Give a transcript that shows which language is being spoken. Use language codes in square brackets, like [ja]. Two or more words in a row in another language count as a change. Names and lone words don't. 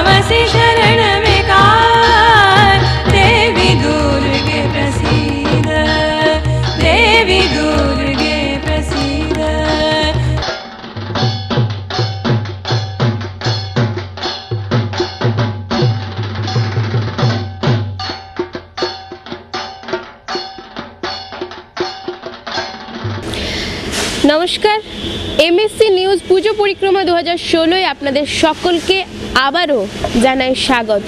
[sa] दासी शरण विकार देवी दुर्गे प्रसीद देवी दुर्गे प्रसीद। [bn] নমস্কার, এমএসসি নিউজ পুজো পরিক্রমা 2016 আপনাদের সকলকে আবারও জানাই স্বাগত।